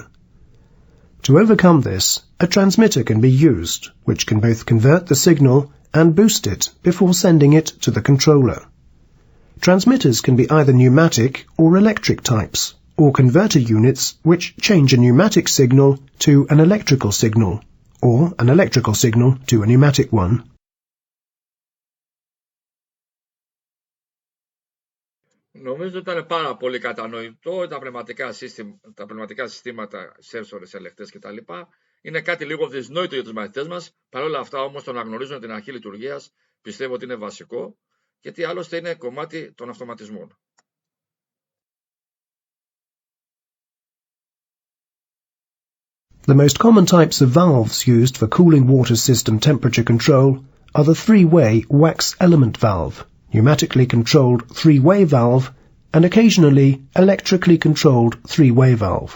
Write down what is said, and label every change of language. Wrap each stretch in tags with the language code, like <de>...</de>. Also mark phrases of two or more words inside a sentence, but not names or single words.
<en>To overcome this, a transmitter can be used, which can both convert the signal and boost it before sending it to the controller. Transmitters can be either pneumatic or electric types, or converter units which change a pneumatic signal to an electrical signal, or an electrical signal to a pneumatic one.</en> <el>Νομίζω ήταν πάρα πολύ κατανοητό τα πνευματικά συστήματα, σένσορες, ελεγχτές κτλ. Είναι κάτι λίγο δυσνόητο για τους μαθητές μας. Παρ' όλα αυτά όμως το να γνωρίζουν την αρχή λειτουργίας πιστεύω ότι είναι βασικό, γιατί άλλωστε είναι κομμάτι των αυτοματισμών.</el> <en>The most common types of valves used for cooling water system temperature control are the three-way wax element valve, pneumatically controlled three-way valve, and occasionally electrically controlled three-way valve.</en>